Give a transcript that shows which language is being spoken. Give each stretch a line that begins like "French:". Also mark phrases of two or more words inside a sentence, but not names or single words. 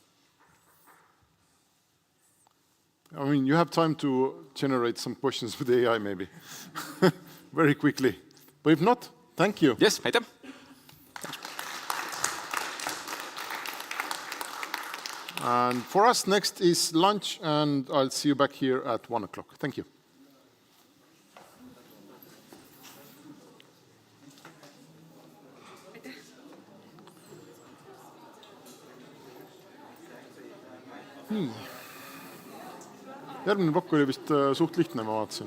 English: I mean, you have time to generate some questions with AI, maybe, very quickly. But if not, thank you.
Estonian: Yes, aitäh.
English: And for us, next is lunch, and I'll see you back here at 1 o'clock. Thank you.
Estonian: Järgmine plokk oli vist suht lihtne, ma vaatasin.